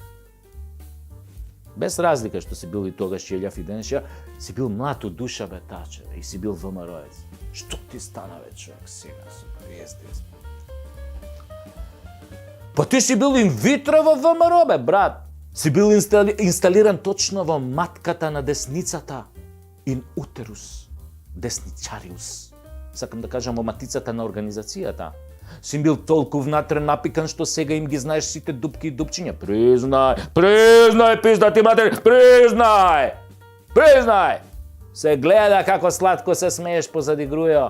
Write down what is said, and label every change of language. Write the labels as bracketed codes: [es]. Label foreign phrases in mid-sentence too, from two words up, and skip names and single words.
[mk] Без разлика што си бил и тогаш Јелјав и денеша, си бил млад од душа, бе, таче, и си бил ВМРО-ец. Што ти стана, бе, човек, сега, естествено. Па ти си бил инвитро во ВМРО, бе, брат. Си бил инсталиран точно во матката на десницата. [la] In uterus deсничариус. [mk] Сакам да кажам во матицата на организацијата. Си бил толку внатре напикан што сега им ги знаеш сите дупки и дупчиња. Признај, пизда ти матер, признај! Се гледа како сладко се смееш позади Грујо.